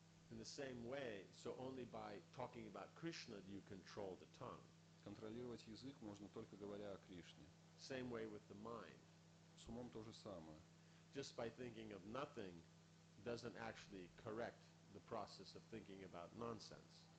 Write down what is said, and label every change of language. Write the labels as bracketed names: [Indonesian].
[English] In the same way, so only by talking about Krishna do you control the tongue. [Russian] Контролировать язык можно только говоря о Кришне. [English] Same way with the mind. [Russian] С умом то же самое. [English] Just by thinking of nothing doesn't actually correct the process of thinking about nonsense.